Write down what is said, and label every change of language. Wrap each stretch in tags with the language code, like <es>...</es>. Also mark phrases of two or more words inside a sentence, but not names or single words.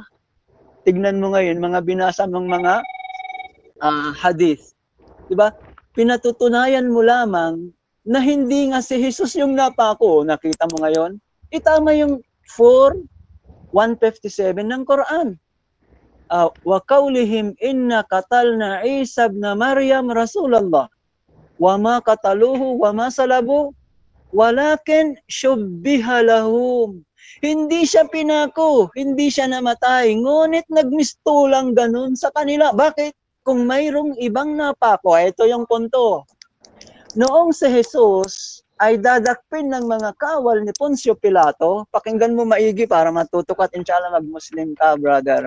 <tl>Tignan mo ngayon, mga binasa mong mga hadith. Diba? Pinatutunayan mo lamang na hindi nga si Jesus yung napako. Nakita mo ngayon? Itama yung 4:157 ng Quran.</tl> <ar>وقولهم إنا قتلنا عيسى ابن مريم رسول الله وما قتلوه وما صلبوه ولكن شبه لهم.</ar> <tl>Hindi siya pinako, hindi siya namatay, ngunit nagmistulang ganun sa kanila. Bakit? Kung mayroong ibang napako, ito yung punto. Noong si Jesus ay dadakpin ng mga kawal ni Poncio Pilato, pakinggan mo maigi para matutukat, inshallah mag-Muslim ka, brother.</tl>